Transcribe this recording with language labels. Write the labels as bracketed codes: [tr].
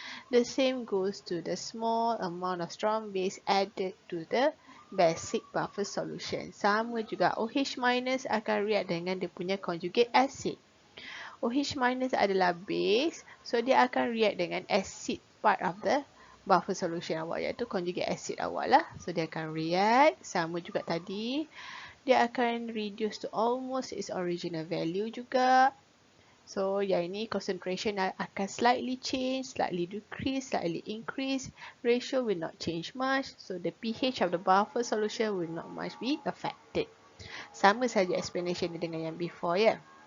[en] The same goes to the small amount of strong base added to the basic buffer solution. [ms] Sama juga, OH minus akan react dengan dia punya conjugate acid. OH minus adalah base, so dia akan react dengan [en] acid part of the buffer solution [ms] awak, iaitu conjugate acid awak lah. So dia akan react, sama juga tadi. Dia akan [en] reduce to almost its original value [ms] juga. [en] So, [ms] yang ini [en] concentration [ms] akan [en] slightly change, slightly decrease, slightly increase. Ratio will not change much. So, the pH of the buffer solution will not much be affected. [ms] Sama saja explanation dengan yang before ya.